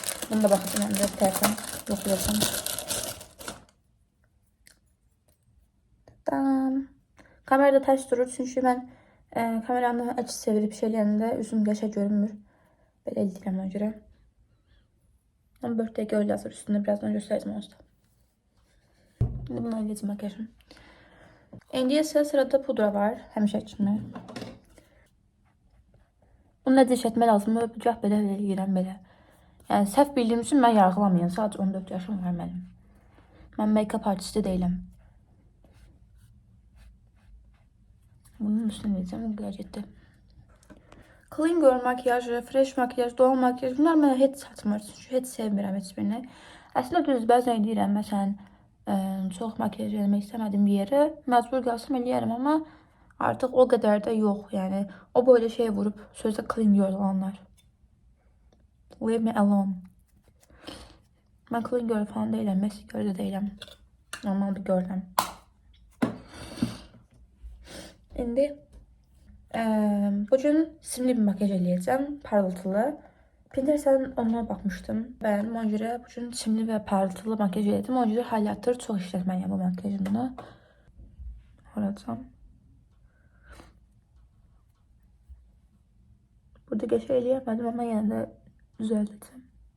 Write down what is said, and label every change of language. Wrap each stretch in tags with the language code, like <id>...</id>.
<az>Bunu da baxacağım, mən də tərəfdən yoxlayacağım. Tamam. Kamerada tərs durur, çünki mən kameranı açı çevirib şey eləyəndə üzüm qəşəng görünmür. Belə eləyirəm ona görə. Ama birthday girl yazır üstünde, birazdan göstereceğim onu. Şimdi bunu eləyəcəm makyajım. İndi isə sırada pudra var, həmişə kimi. Bunu necə işlətmək lazımdır? Gah belə eləyirəm belə. Yəni səhv bildiyim üçün mən yargılamayın. Sadəcə 14 yaşım var mənim. Mən make-up artisti deyiləm. Bunun üstüne eləyəcəm, bu qədər getdi. Clean girl makyajı, fresh makyaj, doğal makyaj, bunlar mənə heç çatmır. Çünki heç sevmirəm heç birini. Əslində düz bəzən deyirəm, məsələn, çox makyaj eləmək istəmədiyim bir yerə məcbur qalsam eləyərəm, amma artıq o qədər də yox. Yəni o böyle şey vurub sözdə clean girl olanlar.</az> <en>Leave me alone.</en> <az>Mən clean girl falan deyiləm, messy girl də deyiləm. Normal bir girləm. İndi bugün simli bir makyaj eləyəcəm, parıltılı. Pinterest'dən onlara baxmışdım. Bəyəndim, ona görə bugün simli və parıltılı makyaj eləyəcəm. Ona görə hal-hazırda çox işlətməliyəm bu makyajımda. Oracam. Burada qəşəng eləyəmədim, amma yenə də düzəldəcəm.</az>